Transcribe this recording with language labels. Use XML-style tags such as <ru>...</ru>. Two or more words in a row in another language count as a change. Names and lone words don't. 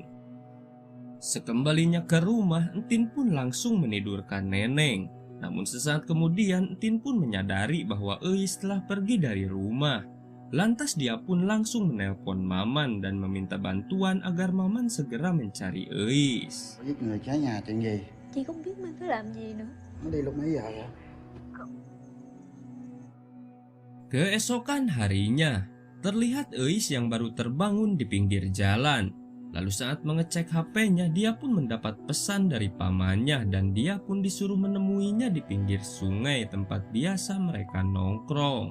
<id>Sekembalinya ke rumah, Entin pun langsung menidurkan Neneng. Namun sesaat kemudian Entin pun menyadari bahwa Eis telah pergi dari rumah. Lantas dia pun langsung menelpon Maman dan meminta bantuan agar Maman segera mencari Eis.</id> <vi>Giết người cháy nhà chuyện gì? Chị không biết Mang tới làm gì nữa. Nó đi lúc mấy giờ vậy?</vi> <id>Keesokan harinya, terlihat Eis yang baru terbangun di pinggir jalan. Lalu saat mengecek HP-nya, dia pun mendapat pesan dari pamannya dan dia pun disuruh menemuinya di pinggir sungai tempat biasa mereka nongkrong.</id>